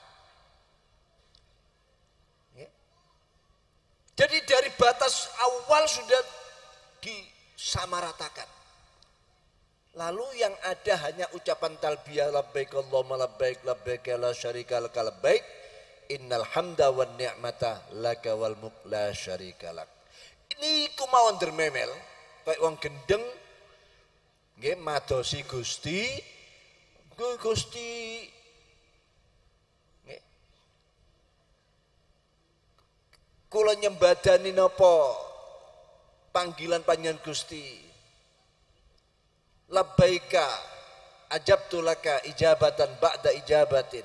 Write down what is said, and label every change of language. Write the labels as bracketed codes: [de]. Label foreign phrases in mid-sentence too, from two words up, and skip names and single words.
[id] Jadi dari batas awal sudah disamaratakan. Lalu yang ada hanya ucapan talbiyah [ar] لبيك اللهم لبيك لبيك لا شريك لك لبيك إن الحمد والنعمة لك والملك لا شريك لك. [jv] Ini kumawon dermemel kayak wong gendeng nggih madosi Gusti Gusti nggih kula nyembadani napa panggilan panjenengan Gusti [ar] لبيك أجبت لك إجابة بعد إجابة.